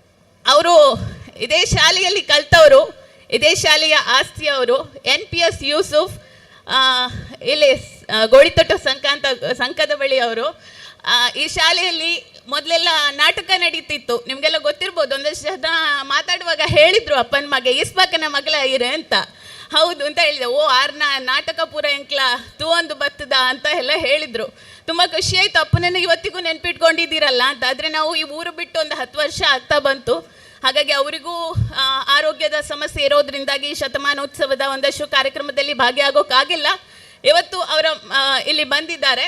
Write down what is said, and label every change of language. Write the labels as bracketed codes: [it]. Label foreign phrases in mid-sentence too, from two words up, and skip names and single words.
[kn] ಅವರು ಇದೇ ಶಾಲೆಯಲ್ಲಿ ಕಲ್ತವರು, ಇದೇ ಶಾಲೆಯ ಆಸ್ತಿಯವರು NPS ಯೂಸುಫ್, ಇಲ್ಲಿ ಗೋಳಿತೊಟ್ಟು ಸಂಕದ ಬಳಿ ಅವರು. ಈ ಶಾಲೆಯಲ್ಲಿ ಮೊದಲೆಲ್ಲ ನಾಟಕ ನಡೀತಿತ್ತು, ನಿಮಗೆಲ್ಲ ಗೊತ್ತಿರ್ಬೋದು. ಒಂದಷ್ಟು ಜನ ಮಾತಾಡುವಾಗ ಹೇಳಿದರು [tcy] ಅಪ್ಪನ ಮಗೆ ಈಸ್ಪಾಕನ ಮಗಳ ಇರೆ [kn] ಅಂತ. ಹೌದು ಅಂತ ಹೇಳಿದೆ. [tcy] ಓ ಆರ್ನ ನಾಟಕ ಪೂರ ಎಂಕ್ಲ ತೂ ಒಂದು ಬತ್ತದ [kn] ಅಂತ ಎಲ್ಲ ಹೇಳಿದರು. ತುಂಬ ಖುಷಿಯಾಯಿತು, ಅಪ್ಪನನ್ನು ಇವತ್ತಿಗೂ ನೆನ್ಪಿಟ್ಕೊಂಡಿದ್ದೀರಲ್ಲ ಅಂತ. ಆದರೆ ನಾವು ಈ ಊರು ಬಿಟ್ಟು ಒಂದು 10 ವರ್ಷ ಆಗ್ತಾ ಬಂತು. ಹಾಗಾಗಿ ಅವರಿಗೂ ಆರೋಗ್ಯದ ಸಮಸ್ಯೆ ಇರೋದ್ರಿಂದಾಗಿ ಶತಮಾನೋತ್ಸವದ ಒಂದಷ್ಟು ಕಾರ್ಯಕ್ರಮದಲ್ಲಿ ಭಾಗಿಯಾಗೋಕ್ಕಾಗಿಲ್ಲ. ಇವತ್ತು ಅವರ ಇಲ್ಲಿ ಬಂದಿದ್ದಾರೆ.